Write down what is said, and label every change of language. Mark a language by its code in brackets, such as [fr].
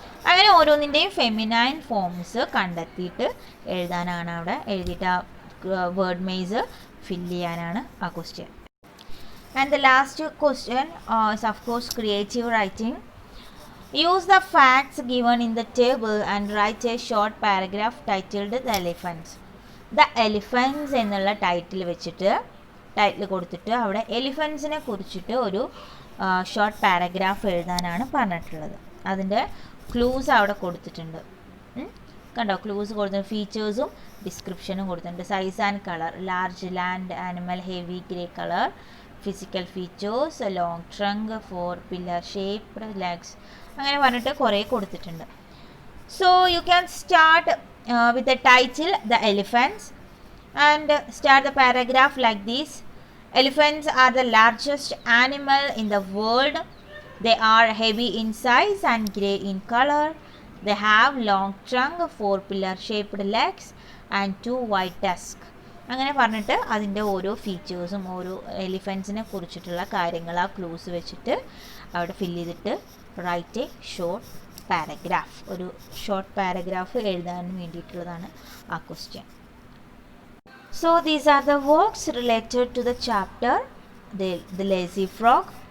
[ml] അങ്ങനെ ഓരോന്നിൻ്റെയും feminine forms കണ്ടെത്തിയിട്ട് എഴുതാനാണ് അവിടെ, എഴുതിയിട്ട് ആ വേർഡ് മെയ്സ് ഫില്ല് ചെയ്യാനാണ് ആ question. [en] And the last question is of course creative writing. Use the facts given in the table and write a short paragraph titled The Elephants. [ml] The Elephants എന്നുള്ള title വെച്ചിട്ട്, title കൊടുത്തിട്ട് അവിടെ എലിഫൻസിനെ കുറിച്ചിട്ട് ഒരു short paragraph എഴുതാനാണ് പറഞ്ഞിട്ടുള്ളത്. അതിൻ്റെ clues അവിടെ കൊടുത്തിട്ടുണ്ട്. കണ്ടോ, ക്ലൂസ് കൊടുത്തിട്ടുണ്ട്. ഫീച്ചേഴ്സും ഡിസ്ക്രിപ്ഷനും കൊടുത്തിട്ടുണ്ട്. [en] Size and colour: large, land animal, heavy grey colour. Physical features: long trunk, 4 pillar shaped legs. [ml] അങ്ങനെ പറഞ്ഞിട്ട് കുറേ കൊടുത്തിട്ടുണ്ട്. [en] So you can start with the title the elephants and start the paragraph like these. Elephants are the largest animal in the world. They are heavy in size and grey in color. They have long trunk, 4 pillar shaped legs and 2 white tusks. [ml] അങ്ങനെ പറഞ്ഞിട്ട് അതിൻ്റെ ഓരോ ഫീച്ചേഴ്സും ഓരോ എലിഫൻസിനെ കുറിച്ചിട്ടുള്ള കാര്യങ്ങൾ ആ clues വെച്ചിട്ട് അവിടെ ഫില്ല് ചെയ്തിട്ട് [en] write a short paragraph, [ml] ഒരു ഷോർട്ട് പാരഗ്രാഫ് എഴുതാൻ വേണ്ടിയിട്ടുള്ളതാണ് ആ question. [en] So these are the works related to the chapter the lazy frog.